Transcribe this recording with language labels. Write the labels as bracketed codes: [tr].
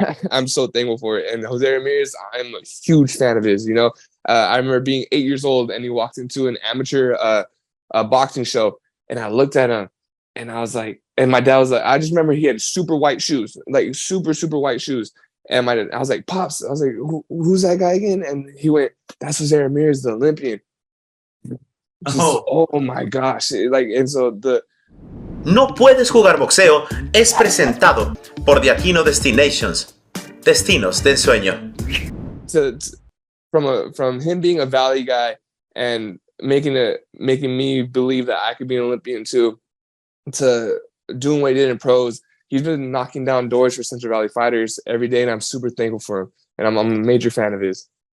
[en] I'm so thankful for it. And Jose Ramirez, I'm a huge fan of his. You know, I remember being 8 years old, and he walked into an amateur boxing show, and I looked at him. And I was like, and my dad was like, I just remember he had super white shoes, like super white shoes. And I was like, Pops, I was like, who's that guy again? And he went, that's Jose Ramirez, the Olympian. Oh my gosh. Like, and so [es] No Puedes Jugar Boxeo es presentado por The Aquino Destinations, Destinos de Ensueño. [en] From him being a Valley guy and making me believe that I could be an Olympian too, to doing what he did in pros, he's been knocking down doors for Central Valley fighters every day, and I'm super thankful for him. And I'm a major fan of his.